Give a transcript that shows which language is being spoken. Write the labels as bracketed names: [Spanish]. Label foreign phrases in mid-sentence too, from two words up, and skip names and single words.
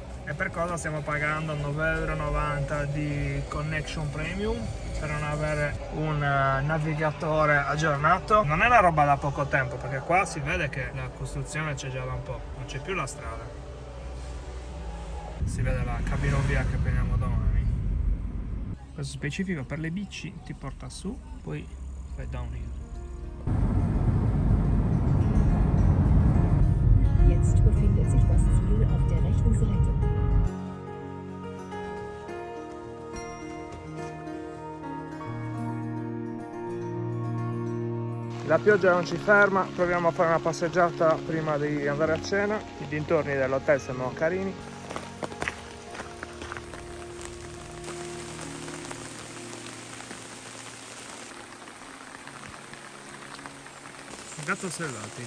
[Italian] E per cosa stiamo pagando 9,90 € di [English] connection premium [Italian] per non avere un navigatore aggiornato? Non è una roba da poco tempo, perché qua si vede che la costruzione c'è già da un po', non c'è più la strada, si vede la cabinovia che prendiamo domani. Questo specifico per le bici ti porta su, poi fai downhill. [German] Jetzt befindet sich das Ziel auf der rechten Seite. [Italian] La pioggia non ci ferma, proviamo a fare una passeggiata prima di andare a cena. I dintorni dell'hotel sembrano carini. Gatto selvatico.